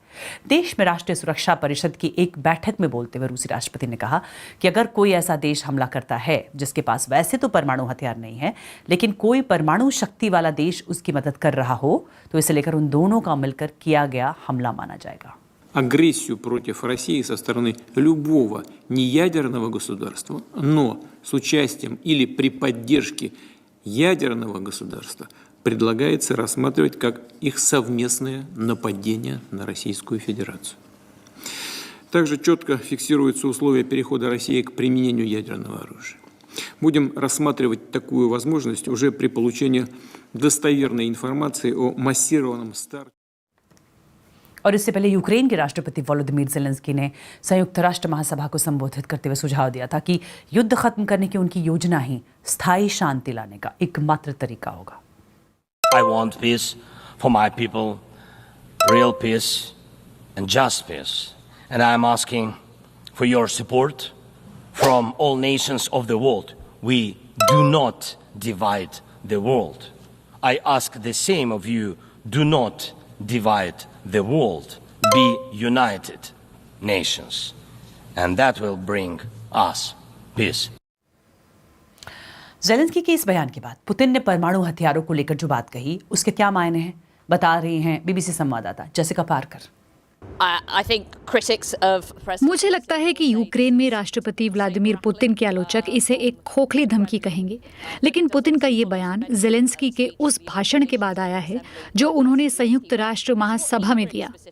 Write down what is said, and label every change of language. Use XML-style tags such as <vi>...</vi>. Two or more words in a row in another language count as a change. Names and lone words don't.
<hi>देश में राष्ट्रीय सुरक्षा परिषद की एक बैठक में बोलते हुए रूसी राष्ट्रपति ने कहा कि अगर कोई ऐसा देश हमला करता है जिसके पास वैसे तो परमाणु हथियार नहीं है, लेकिन कोई परमाणु शक्ति वाला देश उसकी मदद कर रहा हो, तो इसे लेकर उन दोनों का मिलकर किया गया हमला माना जाएगा।</hi> <ru>агрессию против России со стороны любого неядерного государства, но с участием или при поддержке ядерного государства предлагается рассматривать как их совместное нападение на Российскую Федерацию. Также четко фиксируются условия перехода России к применению ядерного оружия. Будем рассматривать такую возможность уже при получении достоверной информации о массированном старте.</ru> <hi>और इससे पहले यूक्रेन के राष्ट्रपति वोलोदिमीर ज़ेलेंस्की ने संयुक्त राष्ट्र महासभा को संबोधित करते हुए सुझाव दिया था कि युद्ध खत्म करने की उनकी योजना ही स्थायी शांति लाने का एकमात्र तरीका होगा।</hi> <en>I want peace for my people, real peace and just peace. And I am asking for your support from all nations of the world. We do not divide the world. I ask the same of you, do not divide the world. Be united nations. And that will bring us peace.</en> <hi>ज़ेलेंस्की के इस बयान के बाद पुतिन ने परमाणु हथियारों को लेकर जो बात कही उसके क्या मायने हैं, बता रही हैं बीबीसी संवाददाता जेसिका पार्कर। मुझे लगता है कि यूक्रेन में राष्ट्रपति व्लादिमीर पुतिन के आलोचक इसे एक खोखली धमकी कहेंगे, लेकिन पुतिन का ये बयान ज़ेलेंस्की के उस भाषण के बाद आया है जो उन्होंने संयुक्त राष्ट्र महासभा में दिया।</hi>